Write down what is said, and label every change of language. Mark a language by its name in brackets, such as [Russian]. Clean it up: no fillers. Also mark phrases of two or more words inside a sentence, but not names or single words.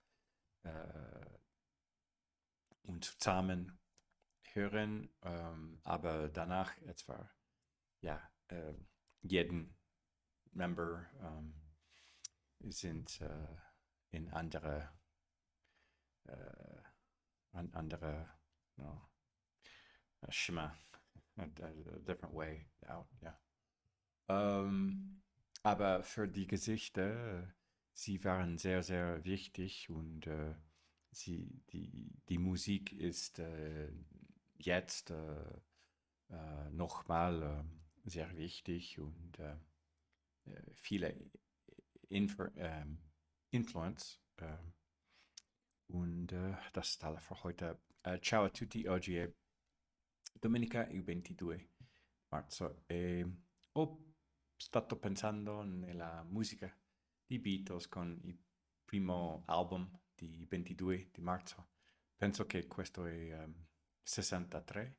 [German] und zusammen hören, aber danach etwa ja jeden Member sind in andere no, Schema, [English] a different way out, [German] ja. Aber für die Gesichter, sie waren sehr, sehr wichtig und die Musik ist jetzt nochmal sehr wichtig und viele Influence Und das ist alles für heute. [Italian] Ciao a tutti, oggi è domenica il 22 marzo e ho stato pensando nella musica di Beatles con il primo album di 22 di marzo. Penso che questo è 63.